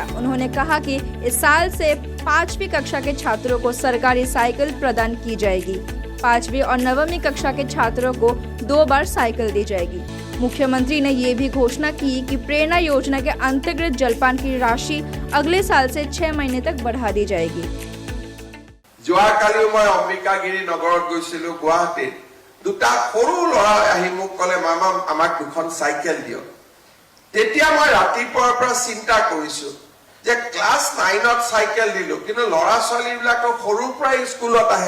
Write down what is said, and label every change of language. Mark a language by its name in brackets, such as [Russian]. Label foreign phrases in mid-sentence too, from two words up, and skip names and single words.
[Hindi] उन्होंने कहा कि इस साल से 5वीं कक्षा के छात्रों को सरकारी साइकिल प्रदान की जाएगी। 5वीं और 9वीं कक्षा के छात्रों को 2 बार साइकिल दी जाएगी। मुख्यमंत्री ने ये भी घोषणा की कि प्रेरणा योजना के अंतर्गत जलपान की राशि अगले साल से 6 महीने तक बढ़ा दी जाएगी। [Assamese] যোৱাকালি মই অম্বিকাগিৰি নগৰত গৈছিলো গুৱাহাটীত দুটা সৰু লৰা আহি মোক কলে মামা আমাক দুখন সাইকেল দিও। তেতিয়া মই ৰাতিপুৱাৰ পৰা চিন্তা কৰিছো যে ক্লাস 9ত সাইকেল দিলো কিন্তু লৰা ছোৱালীবিলাকক সৰুৰ পৰা স্কুলত আহে।